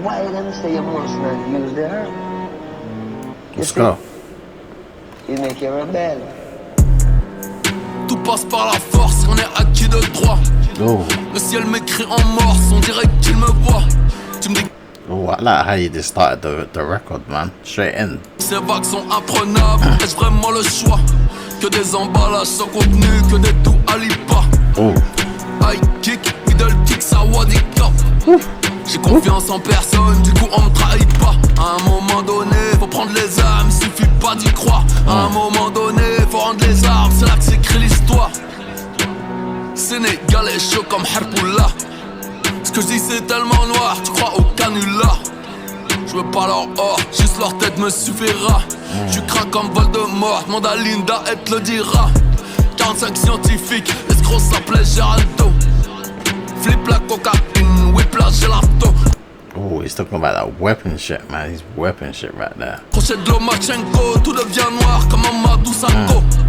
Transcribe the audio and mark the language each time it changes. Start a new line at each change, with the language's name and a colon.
English: Why them say you must not use the herb? Let's go. You make you rebel.
French: Tout passe par la force, on est acquis de droit. Oh. Le ciel m'écrit en morse, on dirait qu'il me voit. Tu me dis.
English: Oh, I like how you just started the record, man. Straight in.
French: Ces vagues sont imprenables, ai-je vraiment le choix? Que des emballages sans contenu, que des tout alipas. Oh.
English: High kick, middle kick,
French: ça wadi top. J'ai confiance en personne, du coup on me trahit pas. À un moment donné, faut prendre les armes, suffit pas d'y croire. À un moment donné, faut rendre les armes, c'est là que s'écrit l'histoire. Sénégalais chaud comme Harpoula. Ce que je dis c'est tellement noir, tu crois au canular. Je veux pas leur or, juste leur tête me suffira. Je crains comme Voldemort, demande à Linda, elle te le dira. 45 scientifiques, l'escroc s'appelait Geraldo. Flip la cocaïne, whip la gelato.
English: Oh, he's talking about that weapon shit, man. He's weapon shit right there.
French: Crochet de Lomachenko, tout devient noir comme Amadou Sanko.